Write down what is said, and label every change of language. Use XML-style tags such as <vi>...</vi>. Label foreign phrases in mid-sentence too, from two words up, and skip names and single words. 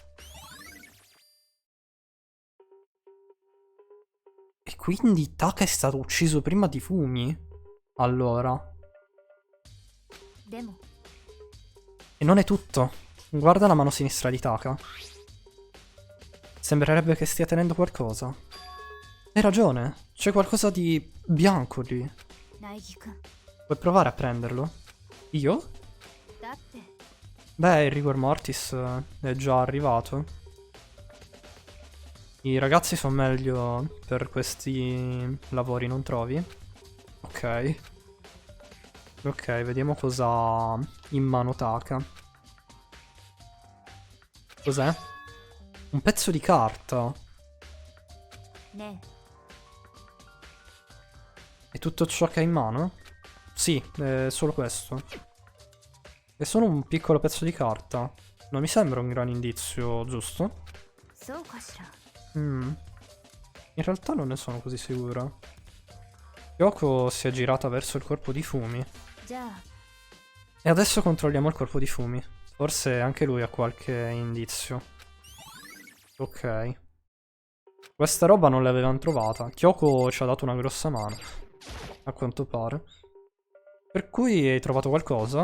<it>E quindi Taka è stato ucciso prima di Fumi? Allora.</it> <ja>でも</ja> <it>E non è tutto. Guarda la mano sinistra di Taka. Sembrerebbe che stia tenendo qualcosa. Hai ragione, c'è qualcosa di bianco lì.</it> <ja>苗木くん</ja> <it>Vuoi provare a prenderlo? Io?</it> <ja>だって</ja> <it>Beh, il</it> <la>rigor mortis</la> <it>è già arrivato. I ragazzi sono meglio per questi lavori, non trovi? Ok. Ok, vediamo cosa ha in mano Taka. Cos'è? Un pezzo di carta.</it> <ja>ね</ja> <it>È tutto ciò che ha in mano? Sì, è solo questo. È solo un piccolo pezzo di carta. Non mi sembra un gran indizio, giusto?</it> <ja>えそうかしら</ja> <it>In realtà non ne sono così sicuro. Kyoko si è girata verso il corpo di Fumi.</it> <ja>じゃあ</ja> <it>E adesso controlliamo il corpo di Fumi. Forse anche lui ha qualche indizio. Ok. Questa roba non l'avevano trovata. Kyoko ci ha dato una grossa mano. A quanto pare. Per cui hai trovato qualcosa?</it>